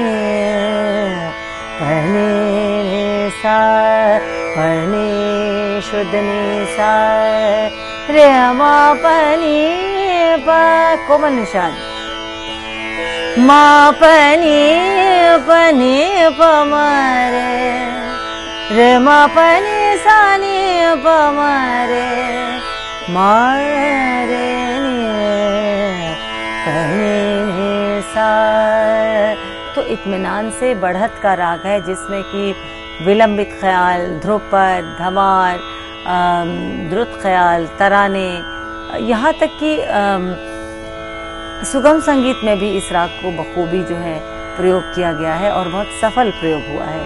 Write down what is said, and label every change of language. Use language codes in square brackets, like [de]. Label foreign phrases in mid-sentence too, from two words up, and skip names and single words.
[hi] प नि सा प नि शुद्ध नी सा रे मा प नी प कोमल निषाद मा प नी प म रे मा प नी सा नी प म रे मा रे नी प नी सा। तो इत्मीनान से बढ़त का राग है, जिसमें कि विलंबित ख्याल, ध्रुपद, धमार, द्रुत ख्याल, तराने, यहाँ तक कि सुगम संगीत में भी इस राग को बखूबी जो है प्रयोग किया गया है और बहुत सफल प्रयोग हुआ है।